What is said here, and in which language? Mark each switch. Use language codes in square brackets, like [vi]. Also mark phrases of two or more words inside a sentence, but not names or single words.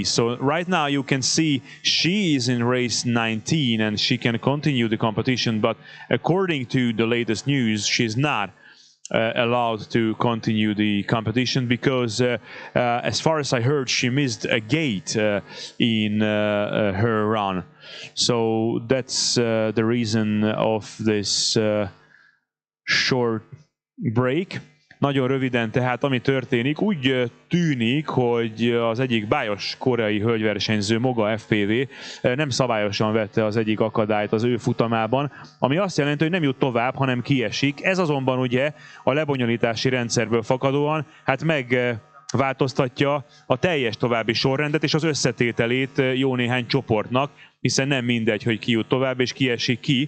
[en] So right now you can see she is in race 19 and she can continue the competition, but according to the latest news, she's not allowed to continue the competition because as far as I heard, she missed a gate in her run. So that's the reason of this short break. [hu] Nagyon röviden, tehát ami történik, úgy tűnik, hogy az egyik bájos koreai hölgyversenyző, Moga FPV nem szabályosan vette az egyik akadályt az ő futamában, ami azt jelenti, hogy nem jut tovább, hanem kiesik. Ez azonban ugye a lebonyolítási rendszerből fakadóan hát megváltoztatja a teljes további sorrendet és az összetételét jó néhány csoportnak, hiszen nem mindegy, hogy ki jut tovább és ki esik ki.